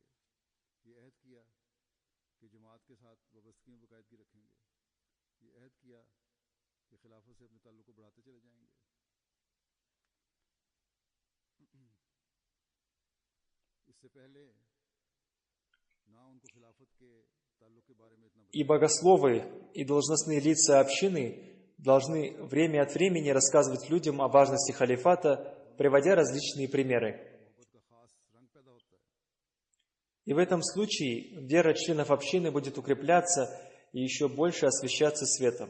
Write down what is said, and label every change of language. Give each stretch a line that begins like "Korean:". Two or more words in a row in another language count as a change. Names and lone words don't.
Urdu: یہ عہد کیا کہ جماعت کے ساتھ وابستگی میں باقاعدگی رکھیں گے. یہ عہد کیا کہ خلافت سے اپنے تعلق کو بڑھاتے چلے جائیں گے. اس سے پہلے نہ ان کو خلافت کے تعلق کے بارے میں اتنا
Russian: И богословы, и должностные лица общины должны время от времени рассказывать людям о важности халифата, приводя различные примеры. И в этом случае вера членов общины будет укрепляться и еще больше освещаться светом.